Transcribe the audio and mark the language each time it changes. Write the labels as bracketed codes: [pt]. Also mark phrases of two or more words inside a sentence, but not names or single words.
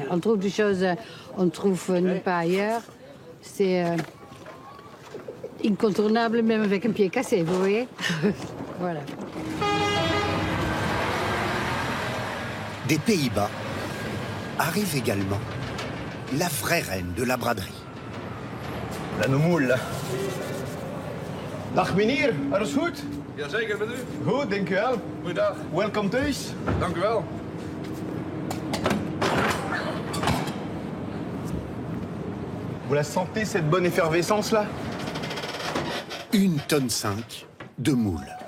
[fr] On trouve des choses on trouve nulle part ailleurs. C'est incontournable même avec un pied cassé, vous voyez? Voilà. Des Pays-Bas arrive également la vraie reine de la braderie. La moule. [nl] Dag meneer, alles goed? Jazeker, met u? Goed, dank u wel. Goeiedag. Welkom thuis. Dank u wel. [fr] Vous la sentez, cette bonne effervescence là? 1,5 tonne de moules.